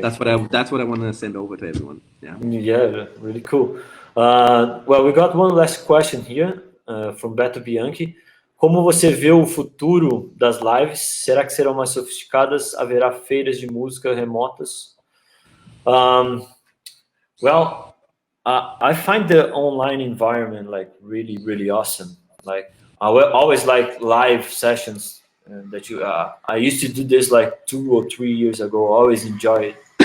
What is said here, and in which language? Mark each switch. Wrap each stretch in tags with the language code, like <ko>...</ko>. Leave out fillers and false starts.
<en>That's what I want to send over to everyone. Yeah, really cool. Well, we got one last question here from Beto Bianchi.</en> <pt>Como você vê o futuro das lives? Será que serão mais sofisticadas? Haverá feiras de música remotas?</pt> <en>Well, I find the online environment like really, really awesome. Like, I always like live sessions. That I used to do this like 2 or 3 years ago. I always enjoy it.</en>